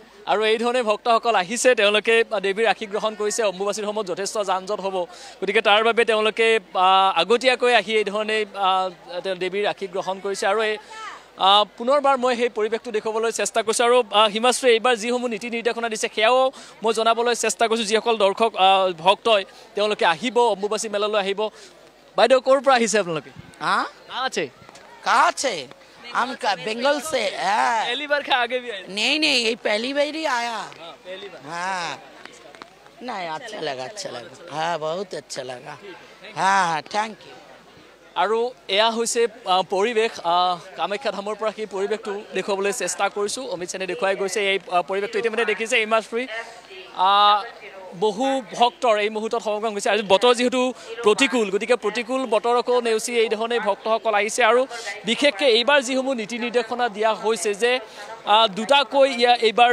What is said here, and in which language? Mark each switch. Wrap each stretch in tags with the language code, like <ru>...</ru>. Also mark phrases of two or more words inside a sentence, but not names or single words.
<as>আৰু এই ধৰণে ভক্তসকল আহিছে তেওঁলোকে দেৱীৰ আশীষ গ্ৰহণ কৰিছে অম্বুবাচীৰ সময়ত যথেষ্ট যান জঁট হ'ব গতিকে তাৰ বাবে তেওঁলোকে আগতীয়াকৈ আহি এই ধৰণে দেৱীৰ আশীষ গ্ৰহণ কৰিছে আৰু এই পুনৰবাৰ মই সেই পৰিৱেশটো দেখুৱাবলৈ চেষ্টা কৰিছোঁ আৰু হিমাশ্ৰী এইবাৰ যিসমূহ নীতি নিৰ্দেশনা দিছে সেয়াও মই জনাবলৈ চেষ্টা কৰিছোঁ যিসকল দৰ্শক ভক্তই তেওঁলোকে আহিব অম্বুবাচী মেলালৈ আহিব বাইদেউ ক'ৰ পৰা আহিছে আপোনালোকে</as> <hi>हाँ</hi> <as>আছে</as> <hi>कहाँ से हम बंगाल से हाँ पहली बार क्या आगे भी आए नहीं नहीं ये पहली बार ही आया पहली बार हाँ नहीं अच्छा लगा हाँ बहुत अच्छा लगा हाँ</hi> <en>thank you</en> <as>আৰু এয়া হৈছে পৰিৱেশ কামাখ্যা ধামৰ পৰা সেই পৰিৱেশটো দেখুৱাবলৈ চেষ্টা কৰিছোঁ অমিত সেনে দেখুৱাই গৈছে এই পৰিৱেশটো ইতিমধ্যে দেখিছে ইমাজফ্ৰী বহু ভক্তৰ এই মুহূৰ্তত সমাগম হৈছে আজি বতৰ যিহেতু প্ৰতিকূল গতিকে প্ৰতিকূল বতৰকো নেওচি এই ধৰণে ভক্তসকল আহিছে আৰু বিশেষকৈ এইবাৰ যিসমূহ নীতি নিৰ্দেশনা দিয়া হৈছে যে দুটাকৈ এইবাৰ</as>